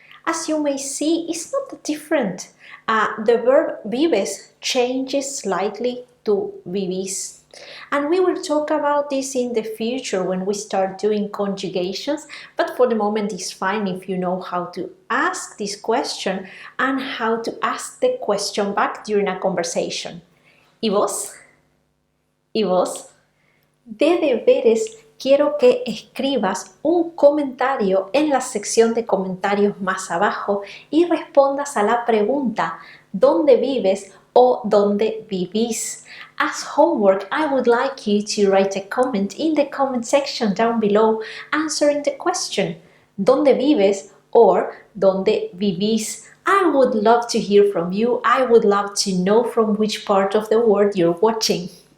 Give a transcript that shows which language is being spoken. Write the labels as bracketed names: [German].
[English] As you may see, it's not that different. The verb vives changes slightly to vivís. And we will talk about this in the future when we start doing conjugations, but for the moment it's fine if you know how to ask this question and how to ask the question back during a conversation. [Spanish] ¿Y vos? ¿Y vos? De deberes, quiero que escribas un comentario en la sección de comentarios más abajo y respondas a la pregunta ¿dónde vives o dónde vivís? [English] As homework, I would like you to write a comment in the comment section down below answering the question [Spanish] ¿dónde vives? [English] Or [Spanish] ¿dónde vivís? [English] I would love to hear from you. I would love to know from which part of the world you're watching.